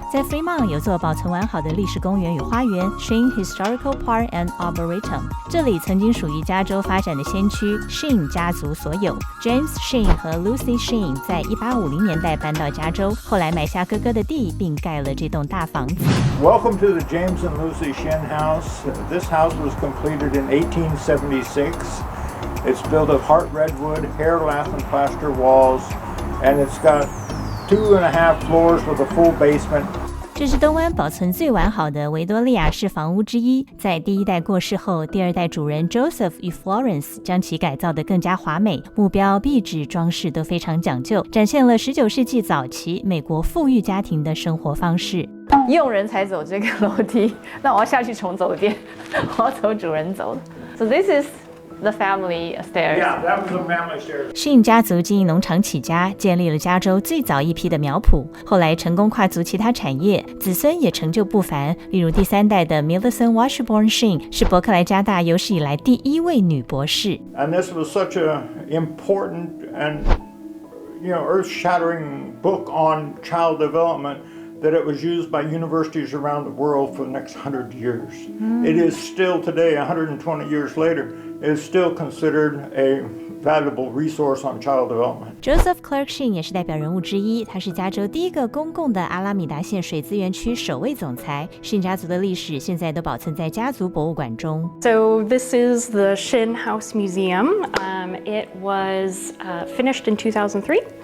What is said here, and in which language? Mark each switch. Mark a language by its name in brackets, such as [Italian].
[Chinese] 在 Fremont 有座保存完好的历史公园与花园 Shinn Historical Park Arboretum， 这里曾经属于加州发展的先驱 Shinn 家族所有。 James Shinn 和 Lucy Shinn 在1850年代搬到加州，后来买下哥哥的地，并盖了这栋大房子。 [English] Welcome to the James and Lucy Shinn house. This house was completed in 1876. It's built of heart redwood, hair lath and plaster walls, and it's got 2.5 floors with a full basement. [Chinese] 这是东湾保存最完好的维多利亚式房屋之一。在第一代过世后，第二代主人 Joseph 与 Florence 将其改造得更加华美，目标、壁纸、装饰都非常讲究，展现了19世纪早期美国富裕家庭的生活方式。佣人才走这个楼梯，那我要下去重走一遍，我要走主人走。 [English] So this is the family stairs. Yeah, that was the family stairs. [Chinese] Shinn 家族经营农场起家，建立了加州最早一批的苗圃，后来成功跨足其他产业，子孙也成就不凡。例如第三代的 Millicent Washburn Shinn 是伯克莱加大有史以来第一位女博士。 [English] And this was such an important and earth-shattering book on child development that it was used by universities around the world for the next 100 years. It is still today, 120 years later, is still considered a valuable resource on child development. [Chinese] Joseph Clark Shinn 也是代表人物之一，他是加州第一个公共的阿拉米达县水资源区首位总裁。 Shinn家族的历史现在都保存在家族博物馆中。 [English] So this is the Shinn House Museum. It was finished in 2003.